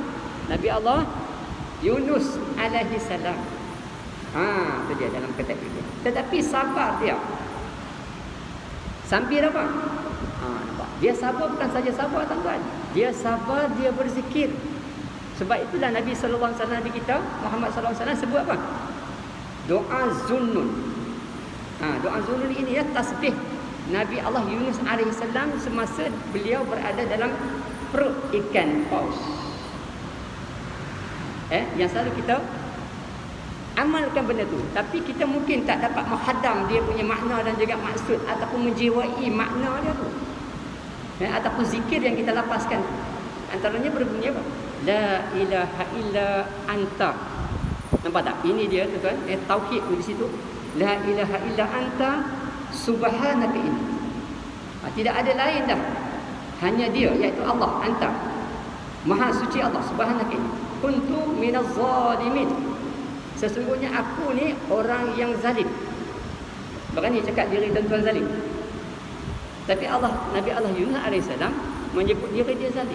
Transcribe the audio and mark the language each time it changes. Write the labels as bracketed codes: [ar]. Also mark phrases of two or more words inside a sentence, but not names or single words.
[ms] Nabi Allah Yunus [ar] عليه السلام. [ms] Itu dia dalam konteks itu. Tetapi sabar dia. Sambil apa? Nampak. Dia sabar bukan saja sabar tuan-tuan. Dia sabar, dia berzikir. Sebab itulah Nabi [ar] صلى الله عليه وسلم [ms] kita, Muhammad [ar] صلى الله عليه وسلم [ms] sebut apa? Doa Zunnun. Doa Zunnun ini ya tasbih Nabi Allah Yunus [ar] عليه السلام [ms] semasa beliau berada dalam perut ikan paus. Yang selalu kita amalkan benda tu, tapi kita mungkin tak dapat menghadam dia punya makna dan juga maksud ataupun menjiwai makna dia tu. Ataupun zikir yang kita lapaskan. Antaranya berbunyi apa? [ar] لا إله إلا أنت. [ms] Nampak tak? Ini dia tuan-tuan, tauhid di situ. [ar] لا إله إلا أنت سبحانك ini. [ms] Tidak ada lain dah. Hanya dia, iaitu Allah, anta. Maha suci Allah, subhanaka ini. [ar] كنت من الظالمين. [ms] Sesungguhnya aku ni orang yang zalim. Berani cakap diri tuan-tuan zalim. Tapi Nabi Allah Yunus alaihissalam menyebut diri dia zalim.